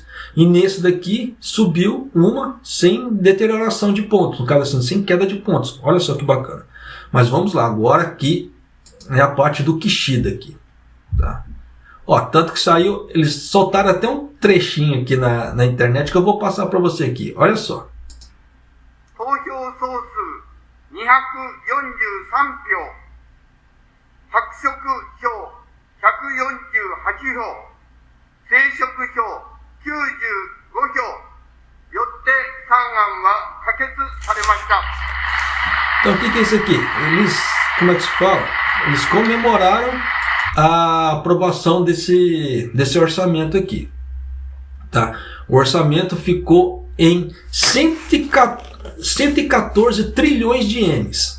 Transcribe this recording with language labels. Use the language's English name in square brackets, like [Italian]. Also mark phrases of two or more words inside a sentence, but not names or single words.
[Portuguese] E nesse daqui subiu uma sem deterioração de pontos, no caso assim, sem queda de pontos. Olha só que bacana. Mas vamos lá, agora aqui é a parte do Kishida aqui. Tá? Ó, tanto que saiu, eles soltaram até um trechinho aqui na internet que eu vou passar para você aqui. Olha só. [Japanese] 243 票、白色票148票、青色票95票、よって3案は可決されました。 [Portuguese] Então o que é isso aqui? Eles, como é que se fala? Eles comemoraram a aprovação desse orçamento aqui. Tá? O orçamento ficou em 114 trilhões de ienes.